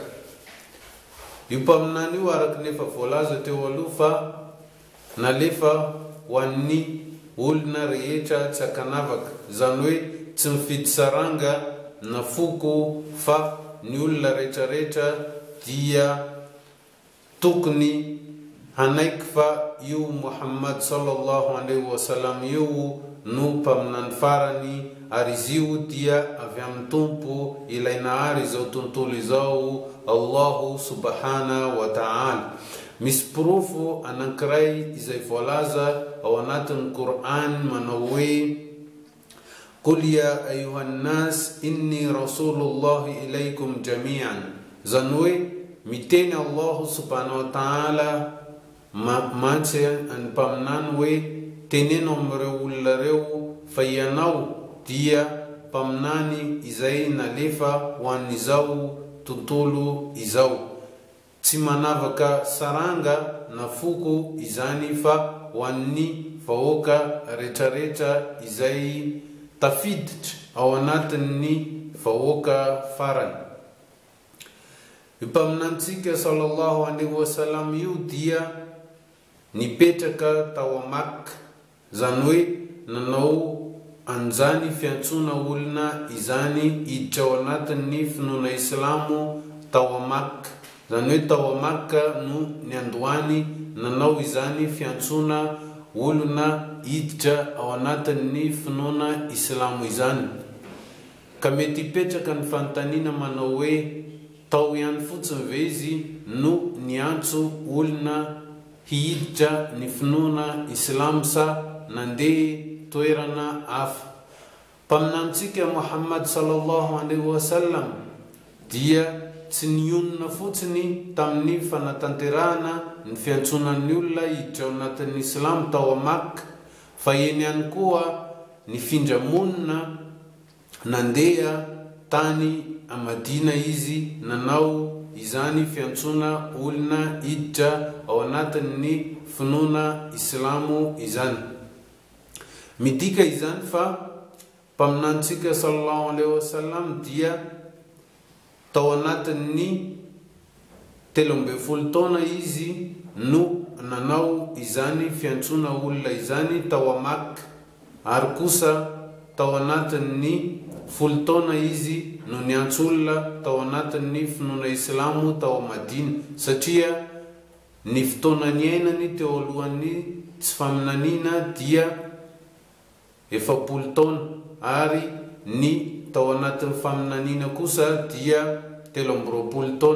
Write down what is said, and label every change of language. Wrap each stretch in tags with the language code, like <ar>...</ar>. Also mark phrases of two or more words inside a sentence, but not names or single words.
<mg>Io mpaminany io araka nefa voalaza teo aloha fa nalefa ho an'ny olona rehetra tsy akanavaka, zany hoe tsy mifidy saranga na foko fa ny olona rehetrarehetra dia tokony hanaiky fa io Muhammad</mg> <ar>صلى الله عليه وسلم</ar> <mg>io no mpaminany farany, ary izy io dia avy amin'ny tompo ilay nahary izao tontolo izao</mg> <ar>الله سبحانه وتعالى.</ar> <mg>Misy profo anankiray izay voalaza ao anatin'ny Quran manao hoe</mg> <ar>قل يا أيها الناس إني رسول الله إليكم جميعا.</ar> <mg>Zany hoe miteny Allah</mg> <ar>سبحانه وتعالى</ar> <mg>mantsy ny mpaminany hoe teneno amin'ireo olona reo fa ianao dia mpaminany izay nalefa ho an'izao tontolo izao, tsy manavaka saranga na foko izany fa ho an'ny vahoaka rehetrarehetra izay tafiditra ao anatin'ny vahoaka farany. Io mpaminantsika</mg> <ar>صلى الله عليه وسلم</ar> <mg>io dia nipetraka tao a Makka, zany hoe nanao anjany fiantsona olona izany hiditra ao anatin'ny finoana Islamo tao a Makka. Zany hoe tao a Makka no niandohany nanao izany fiantsona olona hiditra ao anatin'ny finoana Islamo izany. Ka mety hipetraka ny fanontaniana manao hoe tao ihany fotsiny ve izy no niantso olona hihiditra ny finoana Islam sa nandeha toerana hafa? Mpaminantsika Muhammad</mg> <ar>صلى الله عليه وسلم</ar> <mg>dia tsy nionona fotsiny tamin'ny fanatanterahana ny fiantsonan'ny olona hiditra ao anatin'ny Islam tao a Makka, fa eny ihany koa nifindra monina nandeha tany a Madina izy nanao izany fiantsona olona hiditra ao anatin'ny finoana Islamo izany. Midika izany fa mpaminantsika</mg> <ar>صلى الله عليه وسلم</ar> <mg>dia tao anatin'ny 13 taona izy no nanao izany fiantsona olona izany tao a Makka, ary kosa tao anatin'ny 10 taona izy no niantso olona tao anatin'ny finoana Islamo tao a Madina, satria ny fotoana niainany teo alohan'ny tsy faminaniana dia 40 taona, ary ny tao anatin'ny faminaniana kosa dia 13 taona.</mg>